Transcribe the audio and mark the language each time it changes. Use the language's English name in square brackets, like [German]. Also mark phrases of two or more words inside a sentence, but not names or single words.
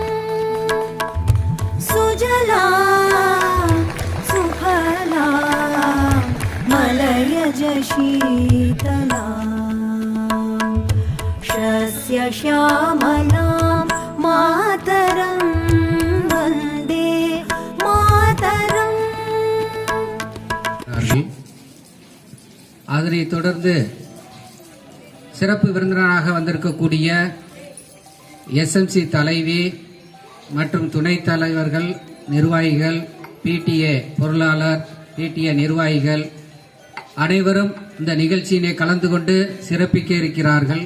[Sanskrit] सुजला सुफला मलयज शीतला शस्य श्यामला मातरम् वन्दे मातरम् [Tamil] அதனைத் தொடர்ந்து சிறப்பு விருந்தினராக வந்திருக்கக்கூடிய SMC தலைவி மற்றும் துணைத் தலைவர்கள், நிர்வாகிகள், PTA பொருளாளர், PTA நிர்வாகிகள் அனைவரும் இந்த நிகழ்ச்சியினை கலந்து கொண்டு சிறப்பிக்க இருக்கிறார்கள்.